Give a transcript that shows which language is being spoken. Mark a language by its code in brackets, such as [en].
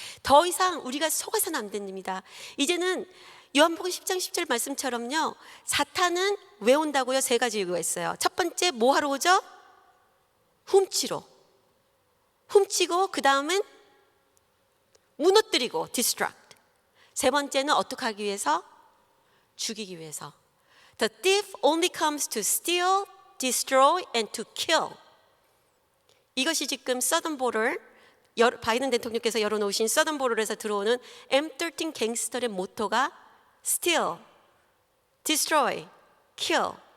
[ko] 더 이상 우리가 속아서는 안 됩니다. 이제는 요한복음 10장 10절 말씀처럼요, 사탄은 왜 온다고요? 세 가지 이유가 있어요. 첫 번째, 뭐 하러 오죠? 훔치고 그 다음은 무너뜨리고 distract. 세 번째는 어떻게 하기 위해서? 죽이기 위해서. [en] The thief only comes to steal, destroy and to kill. [ko] 이것이 지금 서든보럴, 바이든 대통령께서 열어놓으신 서든보럴에서 들어오는 M13 갱스터의 모토가 [en] steal, destroy, kill.